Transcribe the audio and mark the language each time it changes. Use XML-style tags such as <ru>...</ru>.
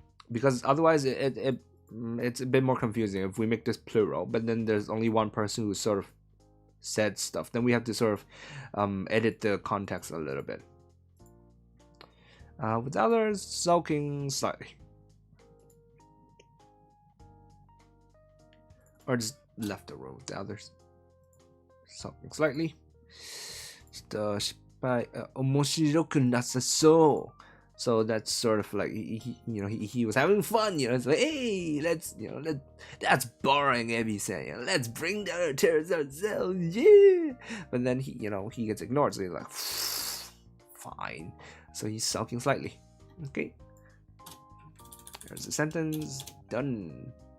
<en>Because otherwise it's a bit more confusing if we make this plural, but then there's only one person who's sort of said stuff. Then we have to sort of edit the context a little bit. With others, sulking slightly. Or just left the room with the others. Sulking slightly.</en> <ja>ちょっと失敗、面白くなさそう。</ja> <en>So that's sort of like he was having fun, it's like, hey, let's that's boring, Abby saying, let's bring down our terrors ourselves, yeah. But then he gets ignored, so he's like, fine. So he's sulking slightly. Okay. There's the sentence done.</en>